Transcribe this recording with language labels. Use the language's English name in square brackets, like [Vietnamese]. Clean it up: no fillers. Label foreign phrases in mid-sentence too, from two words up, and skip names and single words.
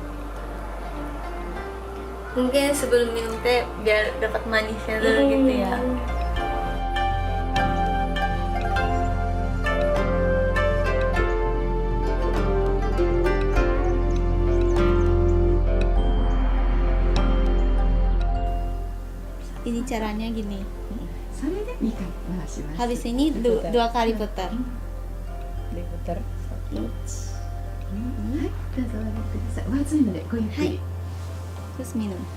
[Indonesian] Mungkin sebelum minum teh biar dapat manisnya dulu gitu ya. Ini caranya gini. [Japanese] それで2回回します [Indonesian] Habis ini 2 kali putar. Diputer. [Japanese] はいどうぞお上げくださいお熱いのでごゆっくり、 [Indonesian] Terus minum.